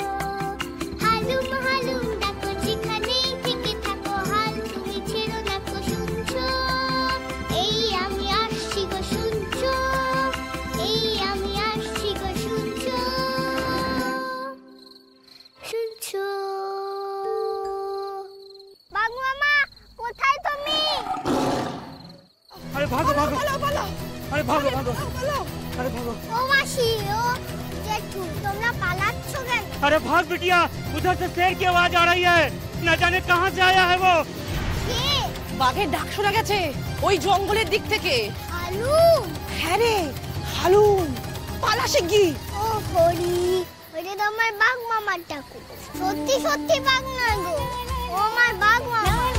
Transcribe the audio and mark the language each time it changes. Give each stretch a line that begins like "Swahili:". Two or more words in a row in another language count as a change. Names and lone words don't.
Bangla: হালুম ডাকো যেখানেই থেকে থাকো, হাল তুমি ছেড়ো না কো শুনছো। এই আমি আসছি গো শুনছো, এই আমি আসছি গো শুনছো শুনছো। বাঘ মামা কোথায় তুমি?
Hindi: अरे भागो भागो अरे भागो भागो अरे भागो।
Bangla: ও মাসি, ও জেঠু, তোমরা পালাচ্ছ কেন?
Hindi: अरे भाग बिटिया, उधर से शेर की आवाज आ रही है, न जाने कहां से आया है वो।
Bangla: কে? বাঘের ডাক শোনা গেছে ওই জঙ্গলের দিক থেকে। হালুম। হ্যাঁ রে হালুম, পালা শিগগির। ও হরি, ওটা তো আমার বাঘ মামার ডাকু। সত্যি সত্যি বাঘ না গো, ও আমার বাঘ মামা।